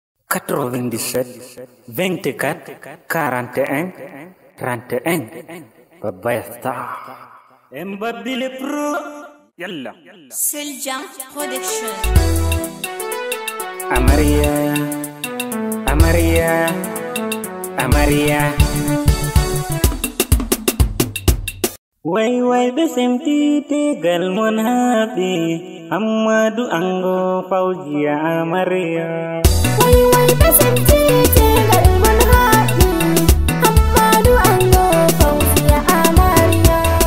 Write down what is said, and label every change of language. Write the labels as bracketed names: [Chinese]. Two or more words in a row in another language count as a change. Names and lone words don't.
[French] Quatre-vingt-dix-sept, vingt-quatre, quarante et un, trente et un. [Fula] Baba Yasta. Mbabbi le pro. Yalla. Seljan Production. Amaria, Amaria, Amaria. Wai, wai, be semti te gal mon happy. Amadu ango Fauziya Amaria. Wai, wai, be semti te gal mon happy. Amadu ango Fauziya Amaria.